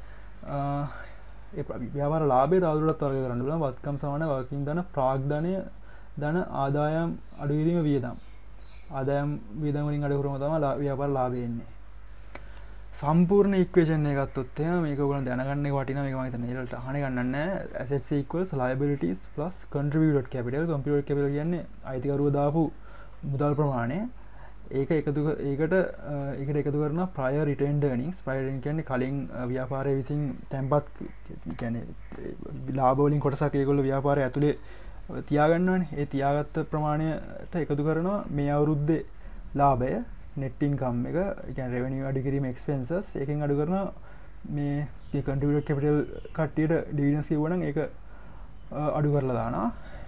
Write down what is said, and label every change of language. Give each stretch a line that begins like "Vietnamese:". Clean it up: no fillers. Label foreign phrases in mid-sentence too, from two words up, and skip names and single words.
Sinhala: ඒ ව්‍යාපාර ලාභය තවදුරටත් වර්ග කරන්න පුළුවන්. වත්කම් සමාන වගකීම් ධන ප්‍රාග්ධනය ධන ආදායම් අඩු කිරීම වියදම්. ආදායම් වියදම් වලින් අඩු කරම තමයි ව්‍යාපාර ලාභය එන්නේ. සම්පූර්ණ ඉක්වේෂන් එක ගත්තොත් එහෙනම් මේක ඔයගොල්ලෝ දැනගන්න එක වටිනවා. මේක මම හිතන්නේ ඊළඟට අහන්න ගන්නන්නේ නැහැ.
English: assets equals liabilities plus contributed capital. contributed capital
Sinhala: කියන්නේ අයිතිකරුව දාපු මුදල් ප්‍රමාණය. ඒකට එකතු කරන
English: prior retained earnings. prior earnings
Sinhala: කියන්නේ කලින් ව්‍යාපාරයේ විසින් තැන්පත් කියන්නේ ලාභ වලින් කොටසක් ඒගොල්ලෝ ව්‍යාපාරය ඇතුලේ තියාගන්නවනේ. ඒ තියාගත්ත ප්‍රමාණයට එකතු කරනවා මේ අවුරුද්දේ ලාභය
English: net income
Sinhala: එක. ඒ කියන්නේ revenue අඩු කිරීම expenses එකෙන් අඩු කරනවා මේ
English: contributed capital
Sinhala: කට්ටියට dividends කිව්වනම් ඒක අඩු කරලා දානවා.